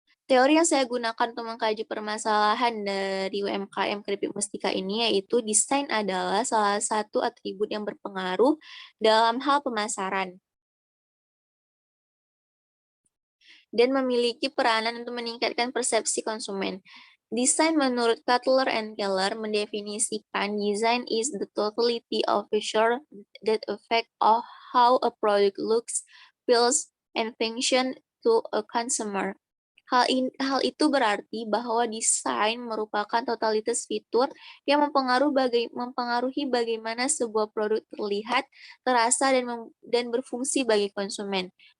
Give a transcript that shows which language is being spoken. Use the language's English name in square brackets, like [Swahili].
[Indonesian] Teori yang saya gunakan untuk mengkaji permasalahan dari UMKM keripik mustika ini yaitu desain adalah salah satu atribut yang berpengaruh dalam hal pemasaran dan memiliki peranan untuk meningkatkan persepsi konsumen. Desain menurut Cutler and Keller mendefinisikan [English] design is the totality of feature that affect of how a product looks, feels, and function to a consumer. [Indonesian] Hal itu berarti bahwa desain merupakan totalitas fitur yang mempengaruhi bagaimana sebuah produk terlihat, terasa, dan berfungsi bagi konsumen.